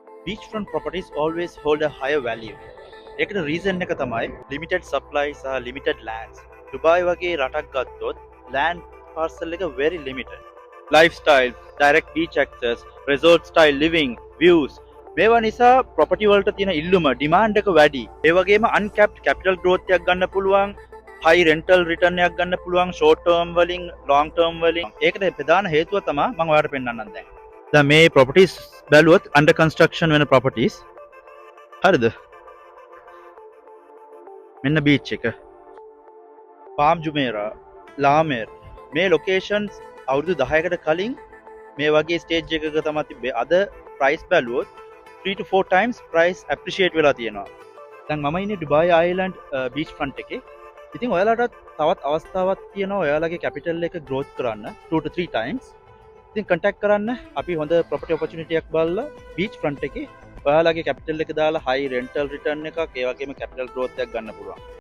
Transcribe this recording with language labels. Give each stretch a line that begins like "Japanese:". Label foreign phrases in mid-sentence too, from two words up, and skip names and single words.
English: beachfront properties always hold a higher value.
Sinhala: ඒකට රීසන් එක තමයි
English: limited supply
Sinhala: සහ
English: limited lands.
Sinhala: ඩුබායි වගේ රටක් ගත්තොත්
English: land parcel
Sinhala: එක
English: very limited. Lifestyle, direct beach access, resort style living, views
Sinhala: මේවා නිසා
English: property
Sinhala: වලට තියෙන ඉල්ලුම
English: demand
Sinhala: එක වැඩි. ඒ වගේම
English: uncapped capital growth
Sinhala: එකක් ගන්න පුළුවන්,
English: high rental return
Sinhala: එකක් ගන්න පුළුවන්
English: short term
Sinhala: වලින්
English: long term
Sinhala: වලින්. ඒකට ප්‍රධාන හේතුව තමයි මම ඔයාලට පෙන්නන්නම් දැන්. දැන් මේ properties බැලුවොත්
English: under construction
Sinhala: වෙන properties. හරිද? මෙන්න beach එක. Palm Jumeirah, Lamer මේ locations අවුරුදු 10කට කලින් මේ වගේ stage එකක තමයි තිබ්බේ. අද price බැලුවොත්
English: 3 to 4 times price appreciate
Sinhala: වෙලා තියෙනවා. දැන් මම ඉන්නේ ඩුබායි අයිලන්ඩ්
English: beach front
Sinhala: එකේ. ඉතින් ඔයාලටත් තවත් අවස්ථාවක් තියෙනවා ඔයාලගේ capital එක growth කරන්න
English: 2 to 3 times.
Sinhala: ඉතින් contact කරන්න අපි හොඳ
English: property opportunity
Sinhala: එකක් බලලා
English: beach front
Sinhala: එකේ ඔයාලගේ capital එක දාලා
English: high rental return
Sinhala: එකක් ඒ වගේම
English: capital growth
Sinhala: එකක් ගන්න පුළුවන්.